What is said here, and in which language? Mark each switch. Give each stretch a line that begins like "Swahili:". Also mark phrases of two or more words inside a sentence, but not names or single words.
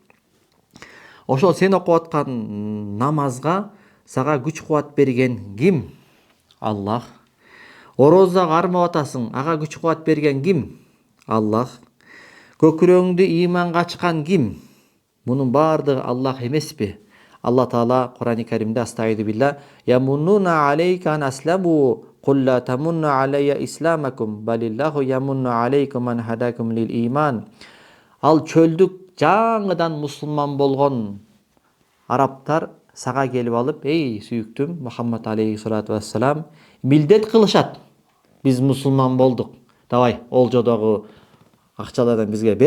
Kyrgyz: Ошол сен окуп аткан намазга сага күч кубат берген ким? Аллах. Орозага кармап атасың, ага күч кубат берген ким? Аллах. Көкүрөгүңдү ыйманга ачкан ким? Мунун баардыгы Аллах эмеспи? Алла Таала Кур'ан-ы Каримде
Arabic: أستعيذ بالله، يمنون عليك أن أسلموا قل لا تمنوا علي إسلامكم بل الله يمن عليكم أن هداكم للإيمان.
Kyrgyz: Ал чөлдүк жаңыдан мусулман болгон арабтар сага келип алып, эй сүйүктүм Мухаммад
Arabic: عليه الصلاة والسلام,
Kyrgyz: милдет кылышат. Биз мусулман болдук. Давай, олжодогу акчалардан бизге бер.